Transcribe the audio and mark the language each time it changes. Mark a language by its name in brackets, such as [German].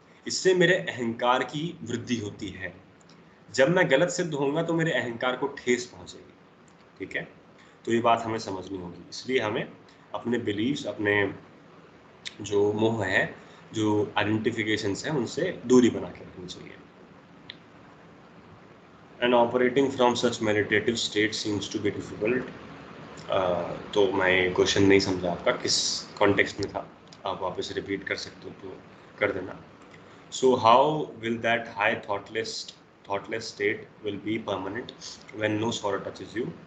[Hindi] इससे मेरे अहंकार की वृद्धि होती है। जब मैं गलत सिद्ध होऊंगा तो मेरे अहंकार को ठेस पहुँचेगी, ठीक है? तो ये बात हमें समझनी होगी। इसलिए हमें अपने बिलीव्स, अपने जो मोह है, जो आइडेंटिफिकेशंस हैं, उनसे दूरी बना के रखनी चाहिए। [English] And operating from such meditative state seems to be difficult. [Hindi] तो मैं क्वेश्चन नहीं समझा आपका, किस कॉन्टेक्स्ट में था, आप वापस रिपीट कर सकते हो तो कर देना। [English] So how will that high thoughtless state will be permanent when no sorrow touches you?